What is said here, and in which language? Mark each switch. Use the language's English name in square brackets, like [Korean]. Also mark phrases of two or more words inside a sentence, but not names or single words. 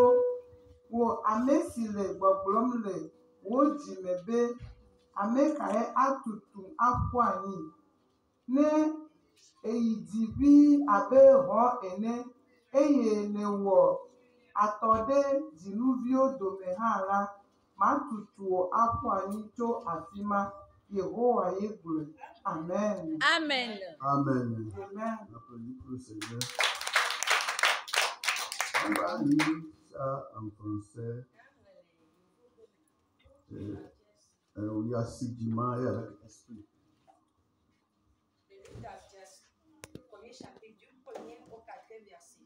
[Ewe] Wò ame si le gbɔgblɔm le wò dzi me be, ame kae atutu aƒu anyi. Ne èyi dzi ʋĩi abe hɔ ene, eye nèwɔ atɔ ɖe dzinuviwo dome hã la, matutu wò aƒu anyi tso afi ma. Yehowae gblɔe. Amen. Amen. Amen. Amen. [French] Applaudis pour le Seigneur. On va lire ça en français. Il y a assidûment et avec esprit. Le livre d'Abdias, premier chapitre, du 1er au 4e verset.